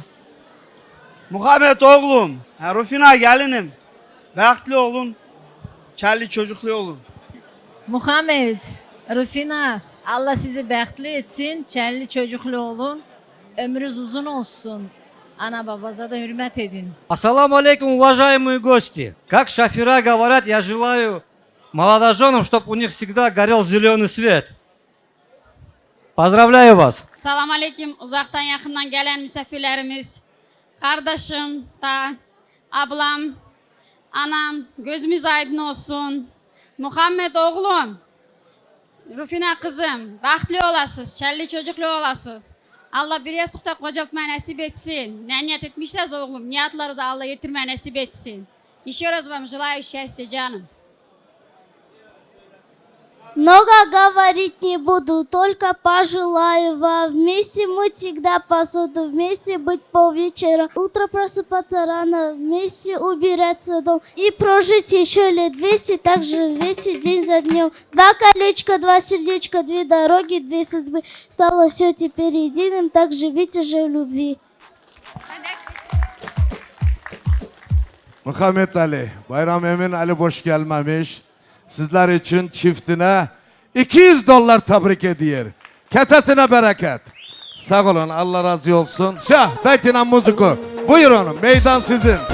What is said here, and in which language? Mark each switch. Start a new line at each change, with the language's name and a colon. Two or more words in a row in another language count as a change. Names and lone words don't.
Turkish: Muhammed oğlum, Rufina gelinim.
Azerbaijani: Bəxtli olun, kelli çocuklu olun. Muhammed, Rufina, Allah sizi bəxtli etsin, çəlli çocuklu olun, ömrünüz uzun olsun.
Turkish: Ana babaza da hürmet edin.
Arabic: السلام عليكم,
Russian: уважаемые гости. Как шофера говорят, я желаю молодоженам, чтобы у них всегда горел зеленый свет. Поздравляю вас.
Turkish: Salam aleyküm. Uzaktan yakından gelen misafirlerimiz, kardeşim da, ablam, anam, gözümüz aydın olsun. Muhammed oğlum, Rufina kızım, bahtlı olasınız, çelli çocuklu olasınız. Allah bir yastıkta kocaltmayı nasip etsin. Ne niyet etmişseniz oğlum, niyatlarınızı Allah getirmeyi nasip etsin.
Russian: Еще раз вам желаю счастья, canım. Много говорить не буду, только пожелаю вам. Вместе мыть всегда посуду, вместе быть по вечерам. Утро просыпаться рано, вместе убираться дом. И прожить еще лет 200, так же вместе день за днем. Два колечка, два сердечка, две дороги, две судьбы. Стало все теперь единым, так живите же в любви.
Turkish: Muhammed Ali, Bayram Emin Ali boş gelmemiş. Sizler için çiftine $200 tebrik ediyor. Kesesine bereket. Sağ olun, Allah razı olsun. Şah, Zeytinan Muziku. Buyurun, meydan sizin.